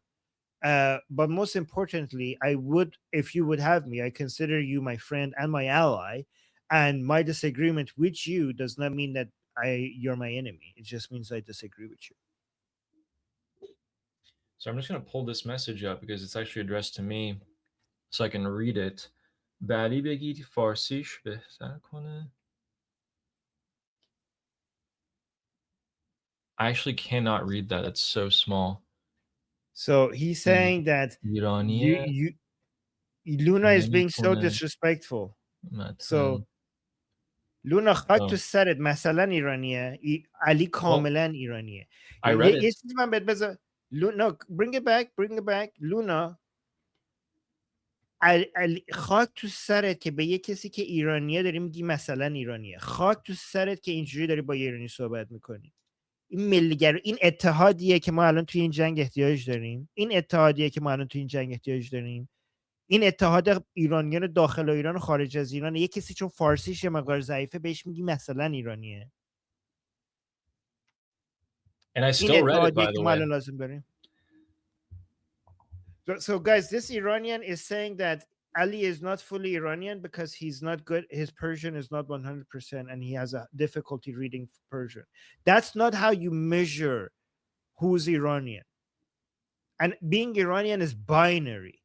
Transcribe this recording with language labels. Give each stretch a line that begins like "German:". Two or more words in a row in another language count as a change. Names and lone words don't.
English: But most importantly, I would, if you would have me, I consider you my friend and my ally. And my disagreement with you does not mean that you're my enemy. It just means I disagree with you. So I'm just going to pull this message up because it's actually addressed to me so I can read it.
Persian: بعدی بگید فارسیش بهتر کنه.
English: I actually cannot read that. That's so small. So he's saying that
Persian: ایرانیه
English: Luna is being so
Persian: نمی‌تونه
English: disrespectful.
Persian: متن. So Luna خاک تو
English: Oh,
Persian: سرت مثلا ایرانیه علی کاملا ایرانیه
English: I read
Persian: یه
English: it.
Persian: چیزی من بهت بذار
English: No, bring it back
Persian: Luna خاک تو سرت که به یه کسی که ایرانیه داری میگی مثلا ایرانیه خاک تو سرت که اینجوری داری با یه ایرانی صحبت میکنی این ملیگر این اتحادیه که ما الان توی این جنگ احتیاج داریم این اتحاد ایرانیان داخل ایران و خارج از ایران یه کسی چون فارسیش یه مقدار ضعیفه بهش میگی مثلا ایرانیه
English: And I
Persian: این
English: still read it,
Persian: اتحادیه
English: by
Persian: که
English: the
Persian: ما
English: way.
Persian: الان لازم داریم
English: So guys, this Iranian is saying that Ali is not fully Iranian because he's not good. His Persian is not 100% and he has a difficulty reading Persian. That's not how you measure who's Iranian. And being Iranian is binary.